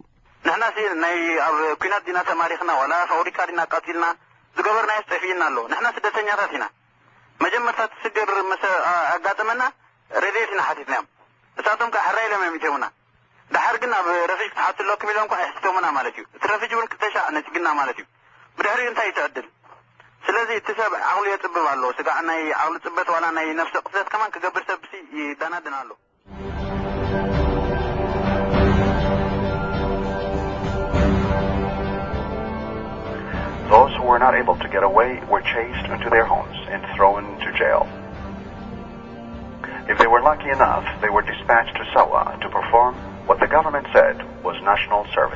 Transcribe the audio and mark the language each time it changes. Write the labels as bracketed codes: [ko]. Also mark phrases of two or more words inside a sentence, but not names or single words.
[ti] ንሕና ናይ ኣብ ኩናት ዲና ተማሪኽና ወላ ፋብሪካ ዲና ቃቲልና ዝገበርና ይስጠፊና ኣሎ። ንሕና ስደተኛታት ኢና መጀመርታ ትስገር ኣጋጠመና ረድኤትና ሓቲትና እዮም እሳቶም ከዓ ሕራይ ኢሎም እዮም ይተውና ድሓር ግን ኣብ ረፊጅ ክትሓትለኩም ኢሎም ከዓ ይሕትቶሙና ማለት እዩ እቲ ረፊጅ እውን ክተሻዕ ነጭግና ማለት እዩ ብድሕሪኡ እንታይ ይትዕድል ስለዚ እቲ ሰብ ዓቕሉ የፅብብ ኣሎ ስጋዕ ናይ ዓቕሊ ፅበት ዋላ ናይ ነፍሲ ቅትለት ከማን ክገብር ሰብሲ ይዳናድና ኣሎ [en] Those who were not able to get away were chased into their homes and thrown to jail. If they were lucky enough, they were dispatched to Sawa to perform what the government said was national service.